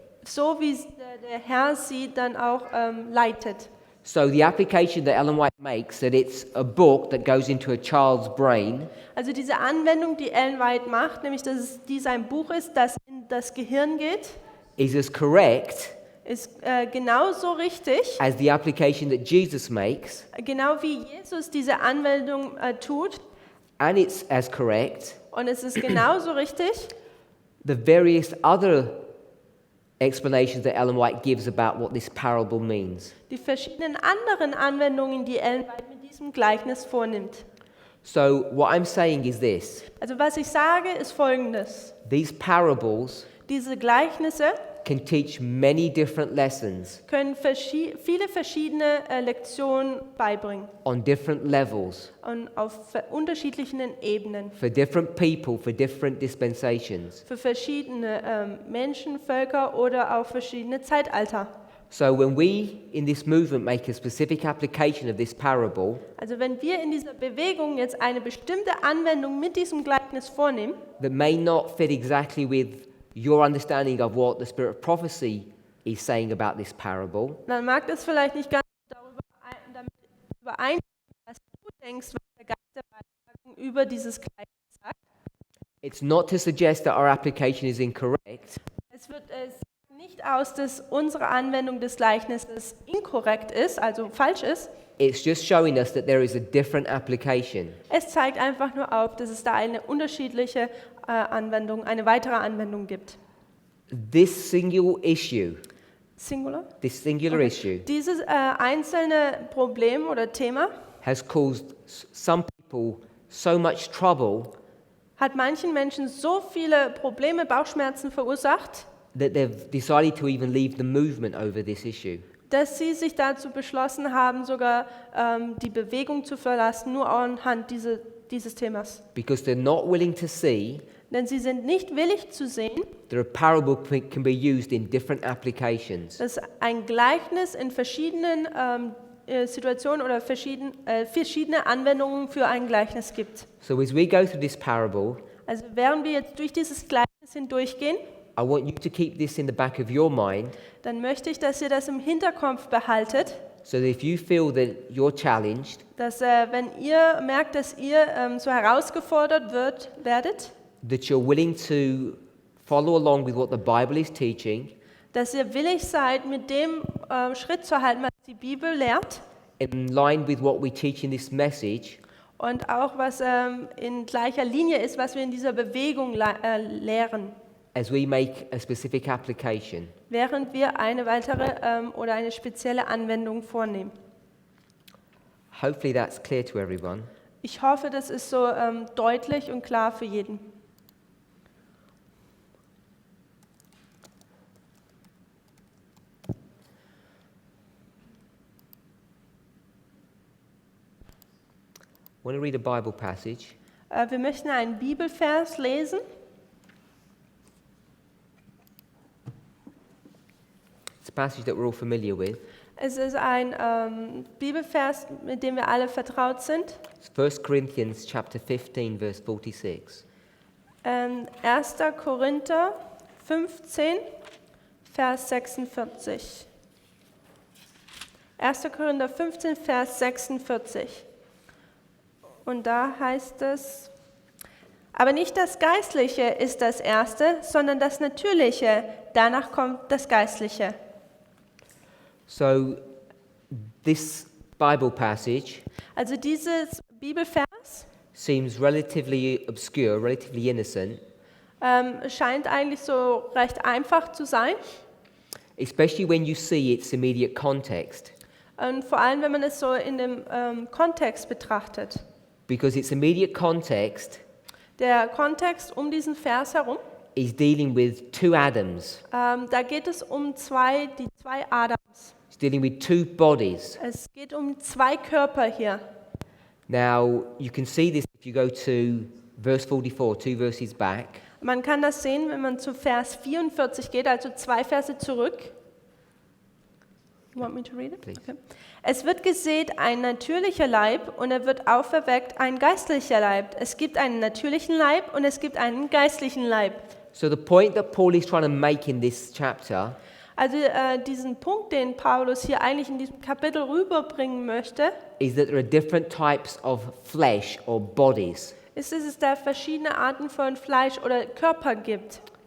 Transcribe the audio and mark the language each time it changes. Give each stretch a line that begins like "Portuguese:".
German: so wie der Herr sie dann auch leitet.
English: So the application that Ellen White makes, that it's a book that goes into a child's brain,
German: Also diese Anwendung, die Ellen White macht, nämlich dass dies ein Buch ist, das in das Gehirn geht,
English: is as correct
German: ist genauso richtig,
English: as the application that Jesus makes,
German: genau wie Jesus diese Anwendung tut.
English: and it's as correct
German: Und es ist genauso richtig,
English: the various other explanations that Ellen White gives about what this parable means.
German: die verschiedenen anderen Anwendungen, die Ellen White mit diesem Gleichnis vornimmt.
English: So what I'm saying is this:
German: Also was ich sage, ist Folgendes.
English: these parables
German: Diese Gleichnisse
English: can teach many different lessons
German: können viele verschiedene Lektionen beibringen
English: on different levels
German: und auf unterschiedlichen Ebenen
English: for different people, for different dispensations.
German: für verschiedene Menschen, Völker oder auch verschiedene Zeitalter.
English: So when we in this movement make a specific application of this parable,
German: Also wenn wir in dieser Bewegung jetzt eine bestimmte Anwendung mit diesem Gleichnis vornehmen,
English: that may not fit exactly with your understanding of what the spirit of prophecy is saying about this parable,
German: dann mag das vielleicht nicht ganz damit übereinstimmen, was du denkst, was der Geist der Weissagung über dieses Gleichnis sagt.
English: it's not to suggest that our application is incorrect.
German: Es nicht aus, dass unsere Anwendung des Gleichnisses inkorrekt ist, also falsch ist.
English: It's just showing us that there is a different application.
German: Es zeigt einfach nur auf, dass es da eine unterschiedliche Anwendung, eine weitere Anwendung gibt.
English: This single issue, Singular? this singular issue,
German: Dieses einzelne Problem oder Thema
English: has caused some people so much trouble
German: hat manchen Menschen so viele Probleme, Bauchschmerzen verursacht,
English: that they've decided to even leave the movement over this issue.
German: dass sie sich dazu beschlossen haben, sogar die Bewegung zu verlassen, nur anhand dieses Themas.
English: Because they're not willing to see
German: Denn sie sind nicht willig zu sehen,
English: that a parable can be used in different applications.
German: dass ein Gleichnis in verschiedenen Situationen oder verschiedene Anwendungen für ein Gleichnis gibt.
English: So as we go through this parable,
German: Also während wir jetzt durch dieses Gleichnis hindurchgehen,
English: I want you to keep this in the back of your mind,
German: dann möchte ich, dass ihr das im Hinterkopf behaltet,
English: so that if you feel that you're challenged,
German: dass wenn ihr merkt, dass ihr so herausgefordert werdet,
English: that you're willing to follow along with what the Bible is teaching,
German: dass ihr willig seid, mit dem Schritt zu halten, was die Bibel lehrt
English: in line with what we teach in this message,
German: und auch was in gleicher Linie ist, was wir in dieser Bewegung lehren,
English: as we make a specific application.
German: während wir eine weitere oder eine spezielle Anwendung vornehmen.
English: Hopefully that's clear to everyone.
German: Ich hoffe, das ist so deutlich und klar für jeden.
English: I want to read a Bible passage.
German: Wir möchten einen Bibelvers lesen.
English: It's a passage that we're all familiar with.
German: Es ist ein Bibelvers, mit dem wir alle vertraut sind.
English: It's 1 Corinthians chapter 15, verse 46.
German: 1. Korinther 15, Vers 46. 1. Korinther 15, Vers 46. Und da heißt es, aber nicht das Geistliche ist das Erste, sondern das Natürliche, danach kommt das Geistliche.
English: So this Bible passage
German: Also dieses Bibelvers
English: seems relatively obscure, relatively innocent,
German: scheint eigentlich so recht einfach zu sein.
English: especially when you see its immediate context.
German: Und vor allem, wenn man es so in dem Kontext betrachtet.
English: Because its immediate context
German: Der Kontext um diesen Vers herum,
English: is dealing with two Adams.
German: da geht es um die zwei Adams.
English: It's dealing with two bodies.
German: Es geht um zwei Körper hier.
English: Now, you can see this if you go to verse 44, two verses back.
German: Man kann das sehen, wenn man zu Vers 44 geht, also 2 Verse zurück.
English: You want me to read it? Please. Okay.
German: Es wird gesät ein natürlicher Leib und er wird auferweckt ein geistlicher Leib. Es gibt einen natürlichen Leib und es gibt einen geistlichen Leib.
English: So the point that Paul is trying to make in this chapter
German: Also diesen Punkt, den Paulus hier eigentlich in diesem Kapitel rüberbringen möchte,
English: is that there are different types of flesh or bodies.
German: ist, dass es da verschiedene Arten von Fleisch oder Körper gibt.